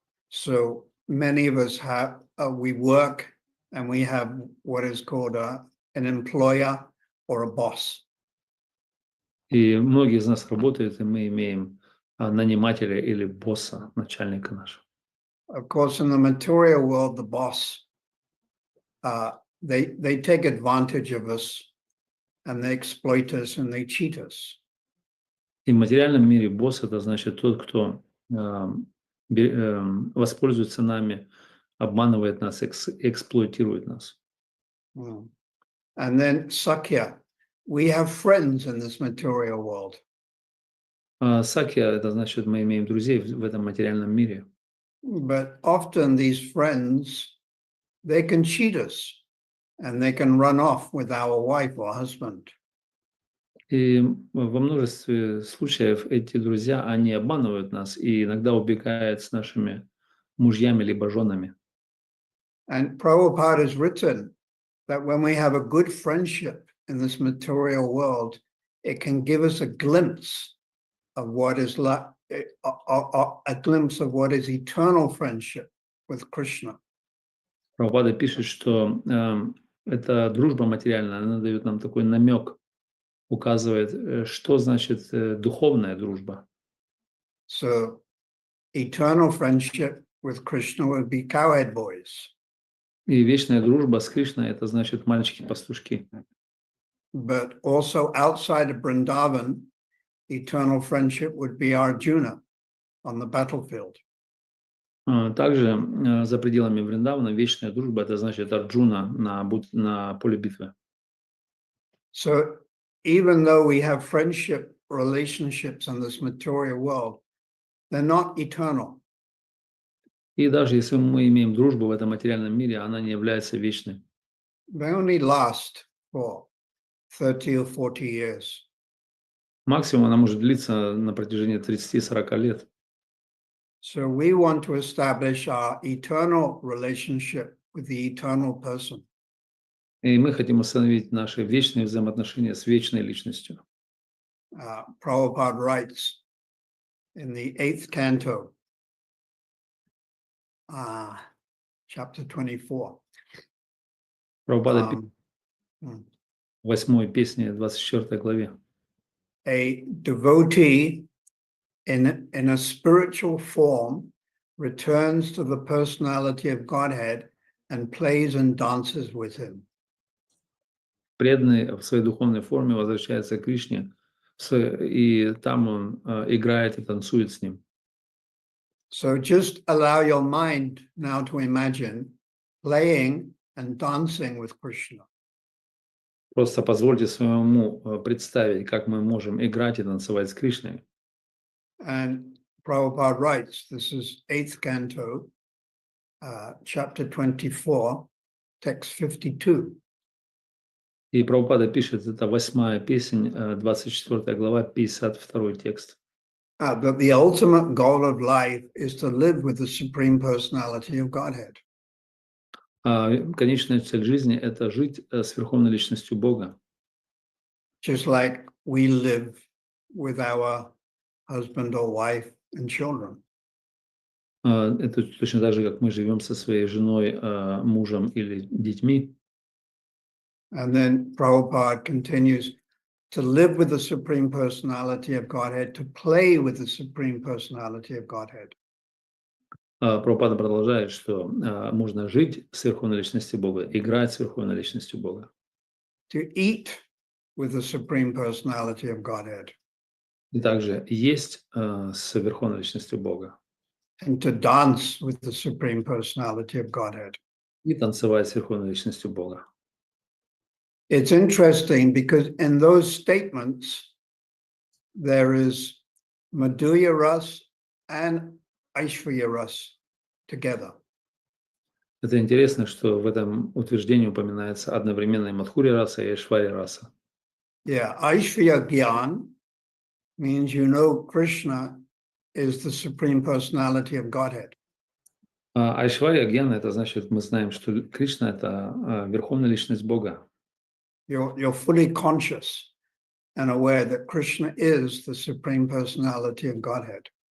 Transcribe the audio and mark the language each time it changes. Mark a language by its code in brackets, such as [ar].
[en] So many of us have, we work and we have what is called an employer or a boss. [ru] И многие из нас работают, и мы имеем нанимателя или босса, начальника нашего. [en] Of course, in the material world, the boss, they take advantage of us and they exploit us and they cheat us. [ru] И в материальном мире босс — это значит тот, кто воспользуется нами, обманывает нас, эксплуатирует нас. [en] And then Sakya, we have friends in this material world. [ru] Сакья — это значит, мы имеем друзей в этом материальном мире. [en] But often these friends, they can cheat us and they can run off with our wife or husband. [ru] И во множестве случаев эти друзья, они обманывают нас и иногда убегают с нашими мужьями либо женами. [en] And Prabhupada has written that when we have a good friendship in this material world, it can give us a glimpse of what is like, a glimpse of what is eternal friendship with Krishna. [ru] Прабхупада пишет, что эта дружба материальная, она дает нам такой намек, указывает, что значит духовная дружба. [en] So eternal friendship with Krishna would be cowherd boys. [ru] И вечная дружба с Кришной — это значит мальчики-пастушки. [en] But also outside of Vrindavan, eternal friendship would be Arjuna on the battlefield. [ru] Также за пределами Вриндавана вечная дружба — это значит Арджуна на поле битвы. [en] So even though we have friendship relationships in this material world, they're not eternal. [ru] И даже если мы имеем дружбу в этом материальном мире, она не является вечной. [en] They only last for 30 or 40 years. [ru] Максимум она может длиться на протяжении 30-40 лет. [en] So we want to establish our eternal relationship with the eternal person. [ru] И мы хотим установить наши вечные взаимоотношения с вечной личностью. [en] Prabhupada writes in the 8th canto, chapter 24. [ru] Прабхупада пишет в 8-й песне, 24 главе. [en] A devotee in a spiritual form returns to the personality of Godhead and plays and dances with him. [ru] Преданный в своей духовной форме возвращается к Кришне, и там он играет и танцует с ним. [en] So just allow your mind now to imagine playing and dancing with Krishna. [ru] Просто позвольте своему уму представить, как мы можем играть и танцевать с Кришной. [en] And Prabhupada writes, this is 8th canto, chapter 24, text 52. [ru] И Прабхупада пишет, это 8-я песнь, 24 глава, 52 текст. [en] That the ultimate goal of life is to live with the Supreme Personality of Godhead. [ru] Конечная цель жизни — это жить с Верховной Личностью Бога. [en] Just like we live with our husband or wife and children. [ru] Это точно так же, как мы живем со своей женой, мужем или детьми. [en] And then Prabhupada continues to live with the Supreme Personality of Godhead, to play with the Supreme Personality of Godhead. [ru] Прабхупада продолжает, что можно жить с Верховной Личностью Бога, играть с Верховной Личностью Бога. [en] To eat with the Supreme Personality of Godhead. [ru] И также есть с Верховной Личностью Бога. [en] And to dance with the Supreme Personality of Godhead. [ru] И танцевать с Верховной Личностью Бога. [en] It's interesting because in those statements, there is Madhurya Ras and Aishvarya Ras together. [ru] Это интересно, что в этом утверждении упоминается одновременно и Мадхурья раса, и Айшварья раса. [en] Yeah, Aishvarya Gyan means you know Krishna is the Supreme Personality of Godhead. [ru] Айшварья гьяна — это значит, мы знаем, что Кришна — это Верховная Личность Бога. [en] You're fully conscious and aware that Krishna is the Supreme Personality of Godhead.